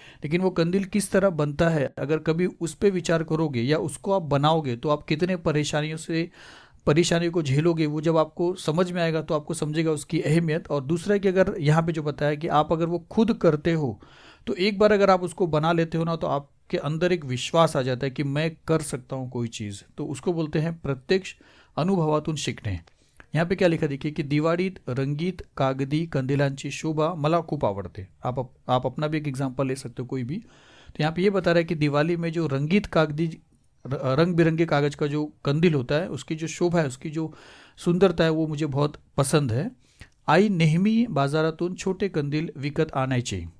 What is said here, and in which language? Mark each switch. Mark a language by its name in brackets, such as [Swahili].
[Hindi] लेकिन वो कंदील किस तरह बनता है, अगर कभी उस पर विचार करोगे या उसको आप बनाओगे तो आप कितने परेशानियों को झेलोगे, वो जब आपको समझ में आएगा तो आपको समझेगा उसकी अहमियत। और दूसरा कि अगर यहाँ पे जो बताया कि आप अगर वो खुद करते हो तो एक बार अगर आप उसको बना लेते हो ना, तो आपके अंदर एक विश्वास आ जाता है कि मैं कर सकता हूँ कोई चीज़। तो उसको बोलते हैं [Marathi] प्रत्यक्ष अनुभवातून शिकणे। [Hindi] यहाँ पे क्या लिखा देखिए कि [Marathi] दिवाळीत रंगीत कागदी कंदिलांची शोभा मला खूप आवडते। [Hindi] आप अपना भी एक एग्जांपल ले सकते हो कोई भी। तो यहाँ पे ये बता रहा है कि दिवाली में जो रंगीत कागदी, रंग बिरंगे कागज का जो कंदील होता है, उसकी जो शोभा है, उसकी जो सुंदरता है, वो मुझे बहुत पसंद है। [Marathi] आई नेहमी बाजारातून छोटे कंदील विकत आणायचे।